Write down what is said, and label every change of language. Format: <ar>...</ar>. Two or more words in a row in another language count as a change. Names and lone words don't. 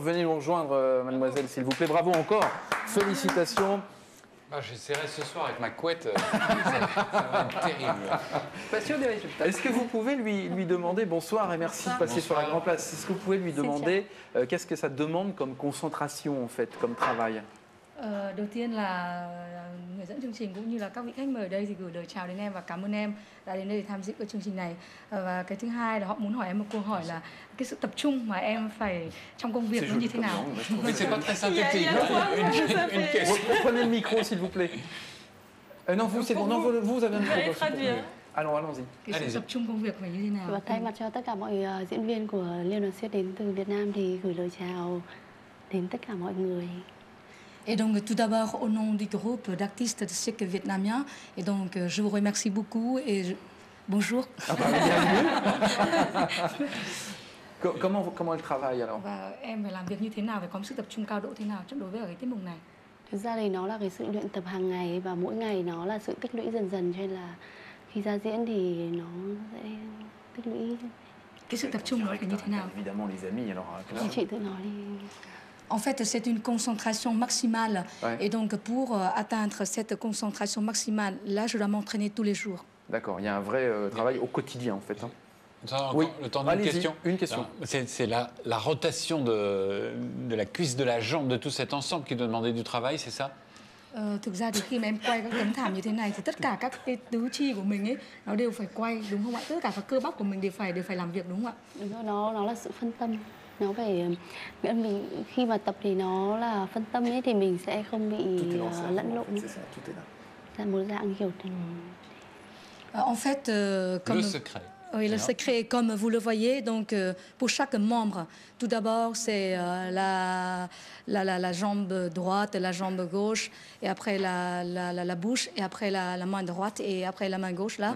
<fr>Venez nous rejoindre, mademoiselle, s'il vous plaît. Bravo encore, félicitations. Ah, j'essaierai ce soir avec ma couette. Ça va être terrible. Pas sûr des résultats. Est-ce que vous pouvez lui demander, bonsoir et merci de passer sur la Grande Place, est-ce que vous pouvez lui demander qu'est-ce que ça demande comme concentration en fait, comme travail?</fr> <vi>Đầu tiên là người dẫn chương trình cũng như là các vị khách mời ở đây thì gửi lời chào đến em và cảm ơn em đã đến đây tham dự cái chương trình này. Và cái thứ hai là họ muốn hỏi em một câu hỏi là cái sự tập trung mà em phải trong công việc nó như thế nào.</vi> <fr>Mais c'est pas très synthétique. Une question. Prenez le micro s'il vous plaît. Non, vous c'est bon, non, vous avez un micro. Allez, traduire. allons-y.</fr> <vi>Cái sự</vi> <fr>Allez-y.</fr> <vi>tập trung công việc phải như thế nào? Và thay mặt cho tất cả mọi diễn viên của Liên đoàn siếc đến từ Việt Nam thì gửi lời chào đến tất cả mọi người.</vi> <fr>Et donc, tout d'abord, au nom du groupe d'artistes de cirque vietnamien, et donc, je vous remercie beaucoup et bonjour. Comment elle travaille alors?</fr> <vi>Và em phải làm việc như thế nào, phải có sự tập trung cao độ thế nào trong đối với ở cái tiết mục này? Thực ra thì nó là cái sự luyện tập hàng ngày và mỗi ngày nó là sự tích lũy dần dần, cho nên là khi ra diễn thì nó sẽ tích lũy. Cái sự tập trung đó phải như thế nào?</vi> <fr>Évidemment les amis alors.</fr> <vi>Thì chị tự nói đi.</vi> <fr>En fait, c'est une concentration maximale. Ouais. Et donc, pour atteindre cette concentration maximale, là, je dois m'entraîner tous les jours. D'accord, il y a un vrai travail au quotidien en fait. Hein. Encore Oui. le temps d'une Allez-y, question. une question. Alors, c'est la rotation de la cuisse, de la jambe, de tout cet ensemble qui doit demander du travail, c'est ça?</fr> <vi>Thực ra thì khi mà em quay các tấm thảm như thế này thì tất cả các cái tứ chi của mình ấy nó đều phải quay, đúng không ạ? Tất cả các cơ bắp của mình đều phải làm việc, đúng không ạ? Đúng rồi, nó là sự phân tâm. Nó phải nghĩa là mình khi mà tập thì nó là phân tâm ấy thì mình sẽ không bị lẫn lộn.</vi> <fr>C'est ça, tout est là.</fr> <vi>Là một dạng kiểu</vi> <fr>En fait, comme... Le secret. Oui, le secret, comme vous le voyez, donc pour chaque membre, tout d'abord c'est la jambe droite, la jambe gauche, et après la bouche, et après la main droite, et après la main gauche là.</fr>